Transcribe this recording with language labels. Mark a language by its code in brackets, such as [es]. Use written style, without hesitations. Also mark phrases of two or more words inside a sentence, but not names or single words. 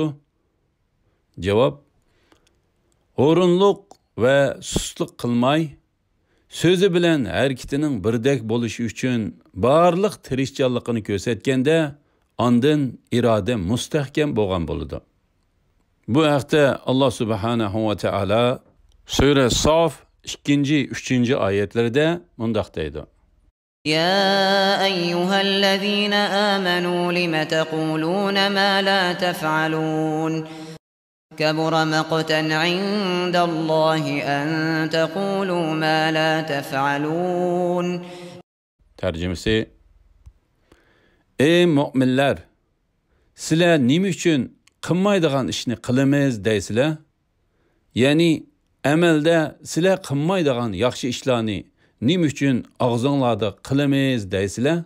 [uz] Javob: o'rinliq va sustlik qilmay, so'zi bilan harakatining birdek bo'lishi uchun barliq tirishchanligini ko'rsatganda, ondan iroda mustahkam bo'lgan bo'ladi. Bu haqda Alloh [ar] سبحانه وتعالى [uz] Sura Sof 2-3 oyatlarda mundaq deydi: [ar] يا أيها الذين آمنوا لم تقولون ما لا تفعلون كبر مقتا عند الله أن تقولوا ما لا تفعلون. [uz] Tercümesi: Ey müminler, sizler nima uchun qilmaydigan ishni qilamiz deysizlar? Ya'ni amalda sizlar qilmaydigan yaxshi ishlarni nima uchun og'zinglarda qilamiz deysizlar?